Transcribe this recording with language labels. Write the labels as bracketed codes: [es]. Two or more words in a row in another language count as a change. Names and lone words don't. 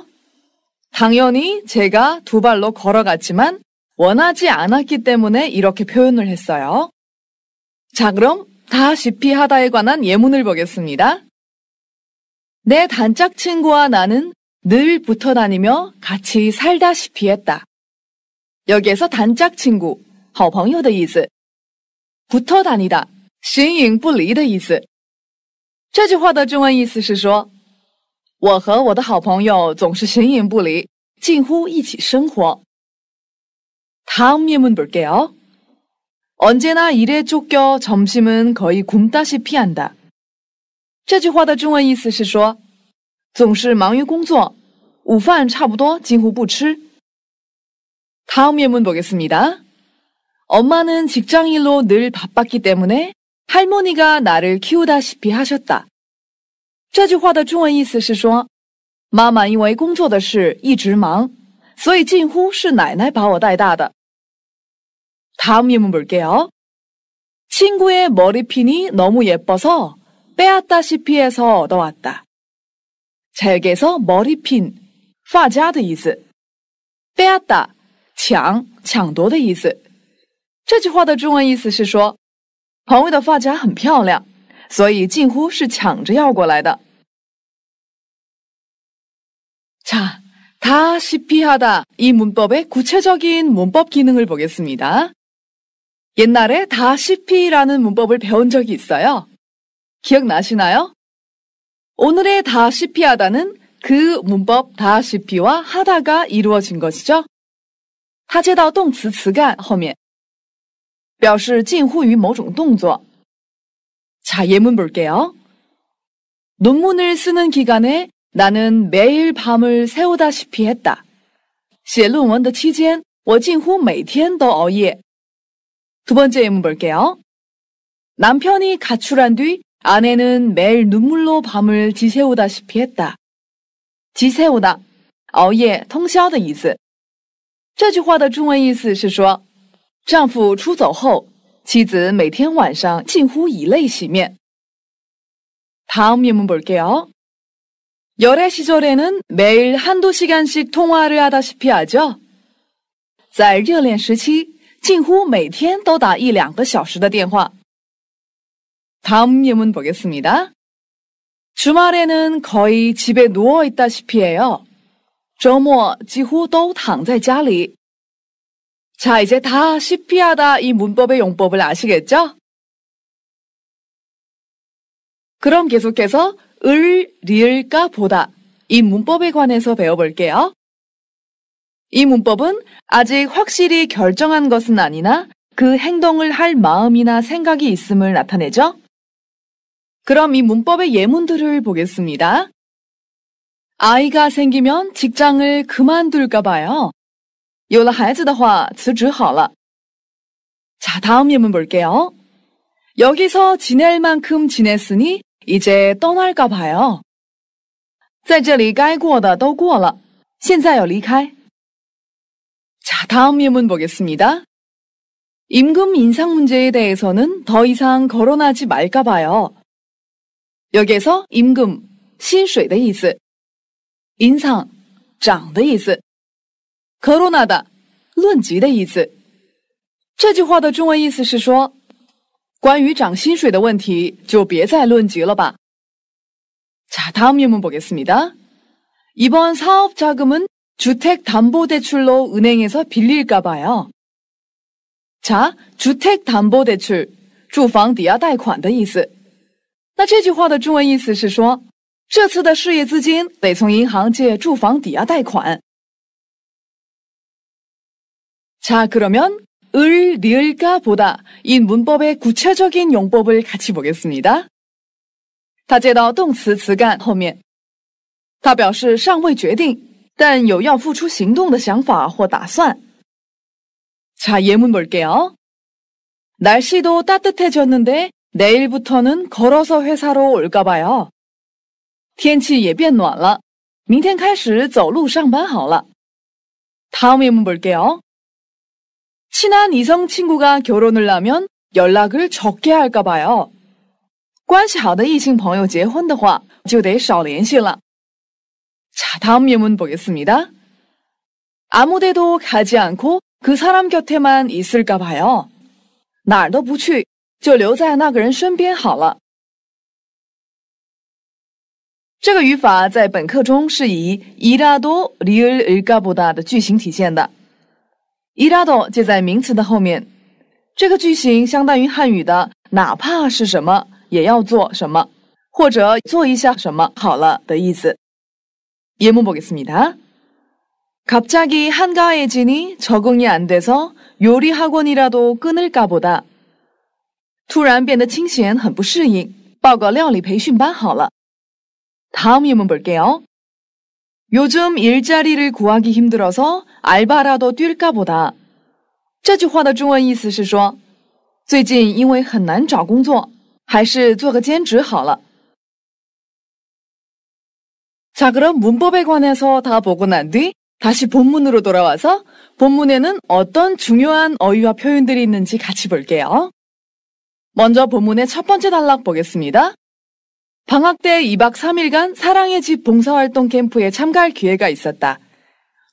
[ko] 당연히 제가 두 발로 걸어갔지만 원하지 않았기 때문에 이렇게 표현을 했어요. 자, 그럼 다시피 하다에 관한 예문을 보겠습니다. 내 단짝 친구와 나는 늘 붙어 다니며 같이 살다시피 했다. 여기에서 단짝 친구 [zh] 好朋友的意思 [ko] 붙어 다니다 [zh] 形影不离的意思这句话的中文意思是说我和我的好朋友总是形影不离近乎一起生活 [ko] 다음 예문 볼게요. 언제나 일에 쫓겨 점심은 거의 굶다시피 한다. [zh] 这句话的中文意思是说总是忙于工作午饭差不多几乎不吃 [ko] 다음 예문 보겠습니다. 엄마는 직장일로 늘 바빴기 때문에 할머니가 나를 키우다시피 하셨다. [zh] 这句话的中文意思是说妈妈因为工作的事一直忙所以近乎是奶奶把我带大的 [ko] 다음 예문 볼게요. 친구의 머리핀이 너무 예뻐서 빼앗다시피 해서 얻어왔다. 자, 여기에서 머리핀, [zh] 发夹的意思 빼앗다, 抢夺的意思这句话的中文意思是说，朋友的发夹很漂亮，所以近乎是抢着要过来的。 [ko] 자, 다시피 하다 이 문법의 구체적인 문법 기능을 보겠습니다. 옛날에 다시피라는 문법을 배운 적이 있어요. 기억나시나요? 오늘의 다시피 하다는 그 문법 다시피와 하다가 이루어진 것이죠. [zh] 它接到动词词干后面，表示近乎于某种动作。 [ko] 자, 예문 볼게요. 논문을 쓰는 기간에 나는 매일 밤을 새우다시피 했다. [zh] 写论文的期间，我近乎每天都熬夜。 [ko] 두 번째 예문 볼게요. 남편이 가출한 뒤 아내는 매일 눈물로 밤을 지새우다시피 했다. 지새우다, [zh] 熬夜通宵的意思。这句话的中文意思是说，丈夫出走后，妻子每天晚上近乎以泪洗面。 [ko] 다음 예문 볼게요. 열애 시절에는 매일 한두 시간씩 통화를 하다시피 하죠. [zh] 在热恋时期，近乎每天都打1-2个小时的电话。 [ko] 다음 예문 보겠습니다. 주말에는 거의 집에 누워 있다시피 해요. [zh] 周末几乎都躺在家里。 [ko] 자, 이제 다시피 하다 이 문법의 용법을 아시겠죠? 그럼 계속해서 을, 리을까 보다 이 문법에 관해서 배워볼게요. 이 문법은 아직 확실히 결정한 것은 아니나 그 행동을 할 마음이나 생각이 있음을 나타내죠. 그럼 이 문법의 예문들을 보겠습니다. 아이가 생기면 직장을 그만둘까 봐요. [zh] 有了孩子的话辞职好了。 [ko] 자, 다음 예문 볼게요. 여기서 지낼 만큼 지냈으니 이제 떠날까 봐요. [zh] 在这里该过的都过了，现在要离开。 [ko] 자, 다음 예문 보겠습니다. 임금 인상 문제에 대해서는 더 이상 거론하지 말까 봐요. 여기에서 임금, [zh] 薪水的意思，인상涨的意思，거론하다论及的意思。这句话的中文意思是说，关于涨薪水的问题就别再论及了吧。 [ko] 자, 다음 예문 보겠습니다. 이번 사업 자금은 주택담보대출로 은행에서 빌릴까 봐요. 자, 주택담보대출, [zh] 住房抵押贷款的意思。那这句话的中文意思是说，这次的事业资金得从银行借住房抵押贷款。 [ko] 자, 그러면 을, 리을까 보다 이 문법의 구체적인 용법을 같이 보겠습니다. [zh] 它接到动词词干后面，它表示尚未决定，但有要付出行动的想法或打算。 [ko] 자, 예문 볼게요. 날씨도 따뜻해졌는데 내일부터는 걸어서 회사로 올까 봐요. [zh] 天气也变暖了，明天开始走路上班好了。 [ko] 다음 예문 볼게요. 친한 이성 친구가 결혼을 하면 연락을 적게 할까 봐요. [zh] 关系好的异性朋友结婚的话，就得少联系了。 [ko] 자, 다음 예문 보겠습니다. 아무데도 가지 않고 그 사람 곁에만 있을까 봐요. [zh] 哪儿都不去，就留在那个人身边好了。这个语法在本课中是以 [ko] 이라도 리을 을까 보다 [zh] 的句型体现的。이라도接在名词的后面，这个句型相当于汉语的哪怕是什么也要做什么，或者做一下什么好了的意思。 [ko] 예문 보겠습니다. 갑자기 한가해지니 적응이 안 돼서 요리 학원이라도 끊을까 보다. [zh] 突然变得清闲，很不适应，报个料理培训班好了。 [ko] 다음 예문 볼게요. 요즘 일자리를 구하기 힘들어서 알바라도 뛸까 보다. [zh] 这句话的中文意思是说，最近因为很难找工作，还是做个兼职好了。 [ko] 자, 그럼 문법에 관해서 다 보고 난 뒤 다시 본문으로 돌아와서 본문에는 어떤 중요한 어휘와 표현들이 있는지 같이 볼게요. 먼저 본문의 첫 번째 단락 보겠습니다. 방학 때 2박 3일간 사랑의 집 봉사활동 캠프에 참가할 기회가 있었다.